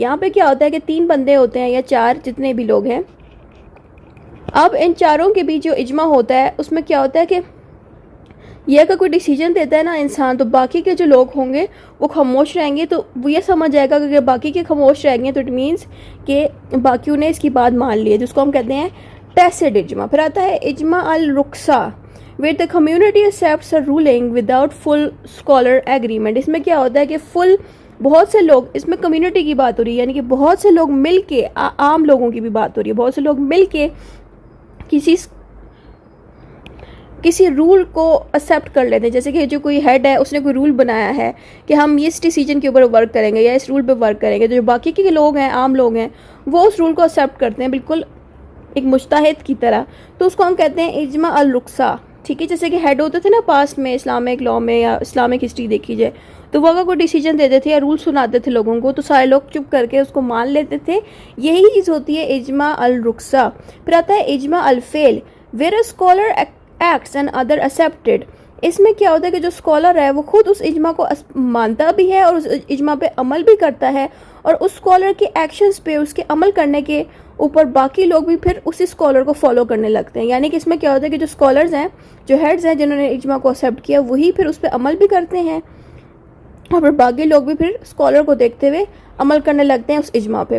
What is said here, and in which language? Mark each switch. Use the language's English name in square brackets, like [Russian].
[Urdu] یہاں پہ کیا ہوتا ہے کہ 3 بندے ہوتے ہیں یا 4 جتنے بھی لوگ ہیں, اب ان چاروں کے بیچ جو اجماع ہوتا ہے اس میں کیا ہوتا ہے کہ یہ اگر کوئی ڈیسیجن دیتا ہے نا انسان, تو باقی کے جو لوگ ہوں گے وہ خاموش رہیں گے. تو وہ یہ سمجھ جائے گا کہ اگر باقی کے خاموش رہیں گے تو اٹ مینس کہ باقیوں نے اس کی بات مان لی ہے, جس کو ہم کہتے ہیں ٹیسٹ اجماع. پھر آتا ہے [English] اجماع الرخصہ where the community accepts a ruling without full scholar agreement. [Urdu] اس میں کیا ہوتا ہے کہ فل بہت سے لوگ, اس میں کمیونٹی کی بات ہو رہی ہے, یعنی کہ بہت سے لوگ مل کے, عام لوگوں کی بھی بات ہو رہی ہے, بہت سے لوگ مل کے کسی رول کو ایکسیپٹ کر لیتے ہیں. جیسے کہ جو کوئی ہیڈ ہے اس نے کوئی رول بنایا ہے کہ ہم اس ڈیسیجن کے اوپر ورک کریں گے یا اس رول پہ ورک کریں گے, تو جو باقی کے لوگ ہیں, عام لوگ ہیں, وہ اس رول کو ایکسیپٹ کرتے ہیں بالکل ایک مجتہد کی طرح. تو اس کو ہم کہتے ہیں اجماع الرخصہ, ٹھیک ہے. جیسے کہ ہیڈ ہوتے تھے نا پاسٹ میں اسلامک لاء میں یا اسلامک ہسٹری دیکھی جائے, تو وہ اگر کوئی ڈیسیجن دیتے تھے یا رول سناتے تھے لوگوں کو, تو سارے لوگ چپ کر کے اس کو مان لیتے تھے. یہی چیز ہوتی ہے اجماع الرخصہ. پھر آتا ہے [English] اجماع الفعل where a scholar acts and other accepted. [Urdu] اس میں کیا ہوتا ہے کہ جو اسکالر ہے وہ خود اس اجماع کو مانتا بھی ہے اور اس اجماع پہ عمل بھی کرتا ہے, اور اس اسکالر کے ایکشنز پہ, اس کے عمل کرنے کے اوپر باقی لوگ بھی پھر اسی اسکالر کو فالو کرنے لگتے ہیں. یعنی کہ اس میں کیا ہوتا ہے کہ جو اسکالرز ہیں, جو ہیڈز ہیں جنہوں نے اجماع کو ایکسیپٹ کیا, وہی پھر اس پہ عمل بھی کرتے ہیں, اور پھر باقی لوگ بھی پھر اسکالر کو دیکھتے ہوئے عمل کرنے لگتے ہیں اس اجماع پہ.